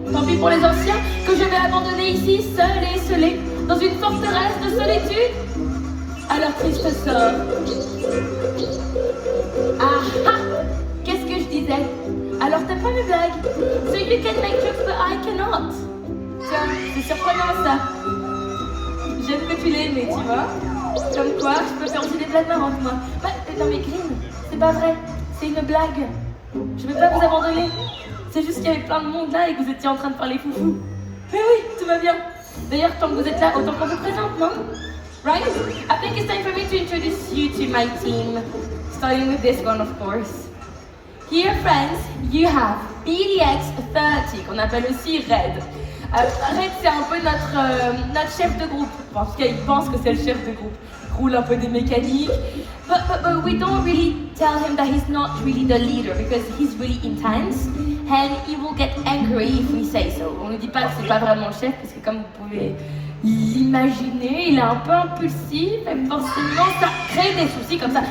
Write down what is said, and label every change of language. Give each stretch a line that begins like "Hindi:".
French: Tant pis pour les anciens que je vais abandonner ici, seuls et isolés, dans une forteresse de solitude. Alors triste sort. Ah ah! Qu'est-ce que je disais? Alors t'as pas mes blagues?
English: So you can make jokes but I cannot.
French: Tiens, c'est surprenant ça. J'aime que tu l'aies aimé, tu vois. Comme quoi, je peux faire aussi des blagues marrantes moi. Bah, non mais Green, c'est pas vrai. C'est une blague. Je vais pas vous abandonner. C'est juste qu'il y avait plein de monde là et que vous étiez en train de parler foufou. Mais oui, tout va bien. D'ailleurs, tant que vous êtes là, autant qu'on vous présente, non?
English: Right? I think it's time for me to introduce you to my team. Starting with this one, of course. Here, friends, you have BDX-30,
French: qu'on appelle aussi Red. Red, c'est un peu notre chef de groupe. Enfin, en tout cas, il pense que c'est le chef de groupe. Il roule un peu des mécaniques.
English: But we don't really tell him that he's not really the leader because he's really intense and he will get angry if we say so.
French: On ne dit pas que c'est pas vraiment le chef parce que comme vous pouvez l'imaginer, il est un peu impulsif et forcément ça crée des soucis comme ça.